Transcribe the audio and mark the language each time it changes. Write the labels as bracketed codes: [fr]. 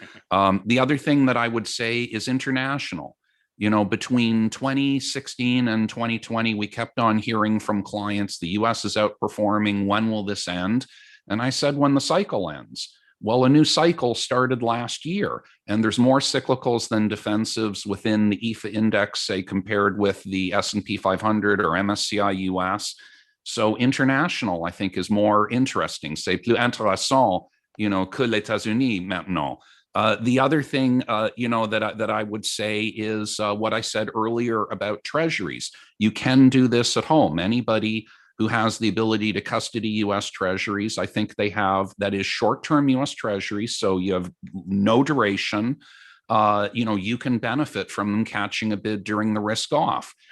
[en] The other thing that I would say is international. Between 2016 and 2020, we kept on hearing from clients, the US is outperforming. When will this end? And I said, when the cycle ends. Well, a new cycle started last year, and there's more cyclicals than defensives within the EFA index, say, compared with the S&P 500 or MSCI US. So international, I think, is more interesting, [fr] c'est plus intéressant, que les États-Unis maintenant. [en] The other thing, that I would say is what I said earlier about treasuries. You can do this at home. Anybody who has the ability to custody US treasuries, I think they have, that is short-term US treasuries. So you have no duration. You can benefit from them catching a bid during the risk off.